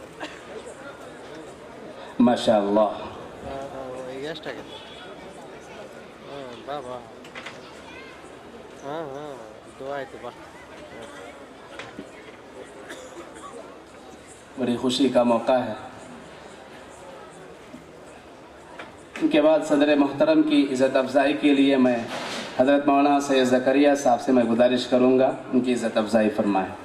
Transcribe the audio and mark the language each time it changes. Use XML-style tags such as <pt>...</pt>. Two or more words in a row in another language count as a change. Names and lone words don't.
<ur>ماشاء اللہ۔</ur> <kn>ಈಗ ಎಷ್ಟಾಗಿದೆ؟ ಬಾ ಬಾ ದುಆ ಆಯ್ತು ಬಾ۔</kn> <ur>بڑی خوشی کا موقع ہے۔ ان کے بعد صدر محترم کی عزت افزائی کے لیے میں حضرت مولانا سید زکریا صاحب سے میں گزارش کروں گا ان کی عزت افزائی فرمائیں۔</ur>